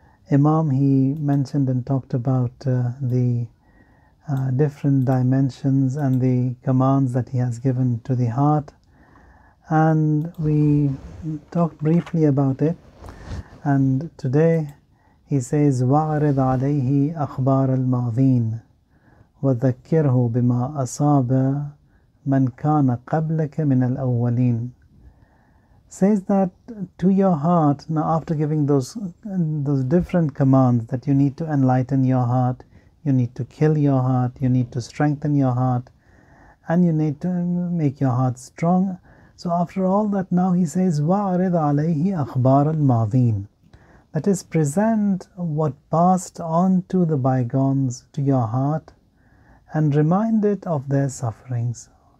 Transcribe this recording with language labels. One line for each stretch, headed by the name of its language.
English: Imam, he mentioned and talked about the different dimensions and the commands that he has given to the heart, and we talked briefly about it. And today he says
Arabic: وَعْرِضْ عَلَيْهِ أَخْبَارَ الْمَاضِينَ وَذَكِّرْهُ بِمَا أَصَابَ مَنْ كَانَ قَبْلَكَ مِنَ الْأَوَّلِينَ.
English: Says that to your heart, now after giving those different commands, that you need to enlighten your heart, you need to kill your heart, you need to strengthen your heart, and you need to make your heart strong. So after all that, now he says
Arabic: وَعْرِضْ عَلَيْهِ أَخْبَارَ الْمَاضِينَ,
English: that is, present what passed on to the bygones to your heart and remind it of their sufferings.